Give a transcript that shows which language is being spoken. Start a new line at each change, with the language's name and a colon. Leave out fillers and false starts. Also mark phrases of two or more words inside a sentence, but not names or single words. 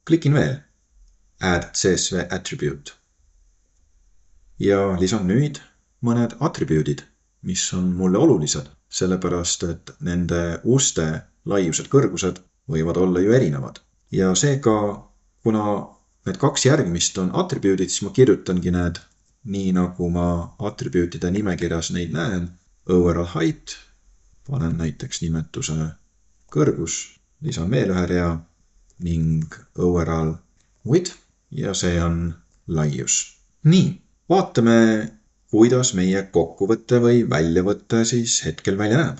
Estonian: klikin veel
English: Add CSV Attribute
Estonian: ja lisan nüüd mõned atribuudid, mis on mulle olulised, sellepärast et nende uste laiused kõrgused võivad olla ju erinevad. Ja seega, kuna need kaks järgmist on atribuudid, siis ma kirjutangi need nii, nagu ma atribuutide nimekirjas neid näen.
English: Overall height,
Estonian: panen näiteks nimetuse kõrgus, lisan veel ühe rea ning
English: overall width
Estonian: ja see on laius. Nii, vaatame, kuidas meie kokkuvõte või väljavõte siis hetkel välja näeb.